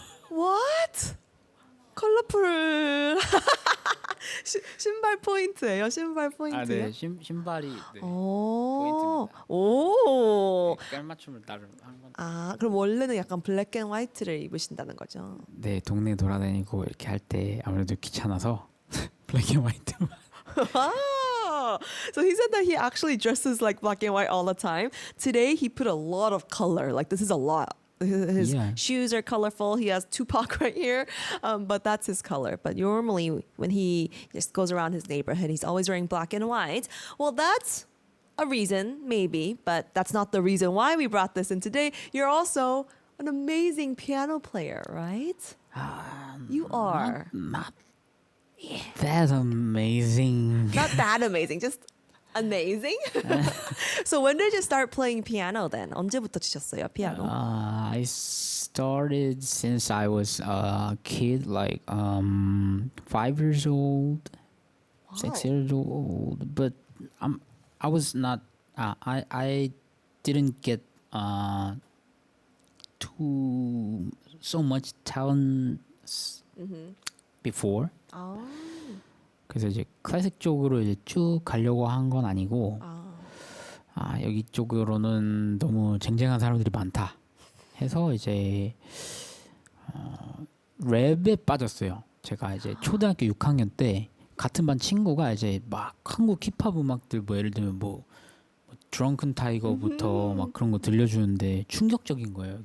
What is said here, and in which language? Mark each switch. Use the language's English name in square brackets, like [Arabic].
[Korean] What? 컬러풀. 신발 포인트예요. 신발 포인트요. 아, 네 신발이 네. 오. 포인트입니다. 오. 깔맞춤을 나름 한 건. 아, 그럼 원래는 약간 블랙 앤 화이트를 입으신다는 거죠? 네 동네 돌아다니고 이렇게 할 때 아무래도 귀찮아서 블랙 앤 화이트. [English] Ah, so he said that he actually dresses like black and white all the time. Today he put a lot of color. Like this is a lot. His Yeah. shoes are colorful. He has Tupac right here, but that's his color. But normally when he just goes around his neighborhood, he's always wearing black and white. Well, that's a reason, maybe, but that's not the reason why we brought this in today. You're also an amazing piano player, right? You are. Not that amazing. Not that amazing, just amazing. So when did you start playing piano then? [Korean] 언제부터 치셨어요, 피아노? [English] I started since I was a kid, like 5 years old, 6 years old. But I was not. I didn't get too so much talent before. [Korean] 아, 그래서 이제 클래식 쪽으로 이제 쭉 가려고 한 건 아니고 여기 쪽으로는 너무 쟁쟁한 사람들이 많다 해서 이제 랩에 빠졌어요. 제가 이제 초등학교 6학년 때 같은 반 친구가 이제 막 한국 힙합 음악들 뭐 예를 들면 뭐 드렁큰 타이거부터 막 그런 거 들려주는데 충격적인 거예요.